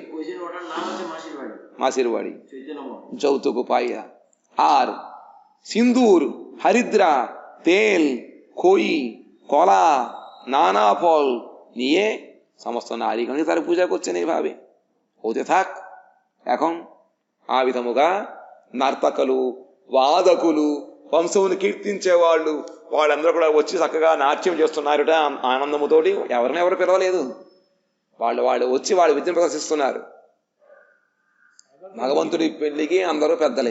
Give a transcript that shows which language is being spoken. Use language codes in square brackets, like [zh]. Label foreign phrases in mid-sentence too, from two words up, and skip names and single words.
[bn] মাসির বাড়ি যৌতুক পাইয়া। আর সিন্দুর, হরিদ্রা, তেল, খই, কলা, নানা ফল নিয়ে সমস্ত নারীগণকে তারা পূজা করছেন। এইভাবে হতে থাক। [te] এখন ఆ విధముగా నర్తకులు, వాదకులు, వంశమును కీర్తించే వాళ్ళందరూ కూడా వచ్చి చక్కగా నాట్యం చేస్తున్నారుట ఆనందముతోటి. ఎవరు పిలవలేదు, వాళ్ళు వచ్చి వాళ్ళ విద్యను ప్రదర్శిస్తున్నారు. భగవంతుడి పెళ్లికి అందరూ పెద్దలే.